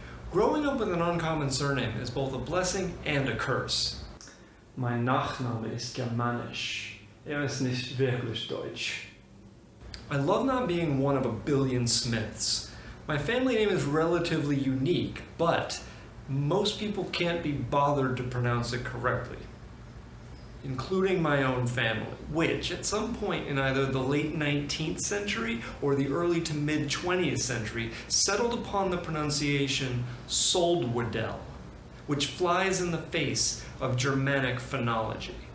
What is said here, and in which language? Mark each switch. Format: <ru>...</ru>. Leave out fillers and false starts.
<en>Growing up with an uncommon surname is both a blessing and a curse.</en> <de>Mein Nachname ist germanisch. Ist nicht wirklich deutsch.</de> <en>I love not being one of a billion Smiths. My family name is relatively unique, but most people can't be bothered to pronounce it correctly, including my own family, which at some point in either the late 19th century or the early to mid 20th century settled upon the pronunciation Soldwadel, which flies in the face of Germanic phonology.</en>